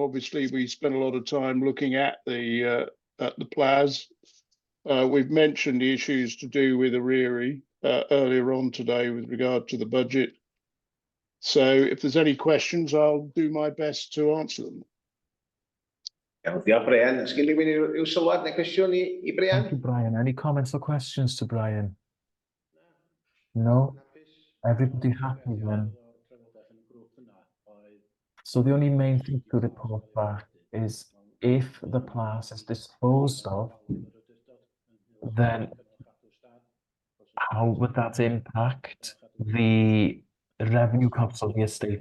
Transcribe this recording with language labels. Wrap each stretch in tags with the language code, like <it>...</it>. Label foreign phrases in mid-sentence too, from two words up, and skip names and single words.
<en>Obviously, we spent a lot of time looking at the PLAS. We've mentioned the issues to do with Ariri earlier on today with regard to the budget. So if there's any questions, I'll do my best to answer them.</en> <cy>Iawn, diolch Brian. Ys gen rywun i'w sylwad neu cwestiwn i Brian?</cy> <en>Thank you, Brian. Any comments or questions to Brian? No? Everybody happy then? So the only main thing to report back is if the pass is disposed of, then how would that impact the revenue costs of the estate?</en>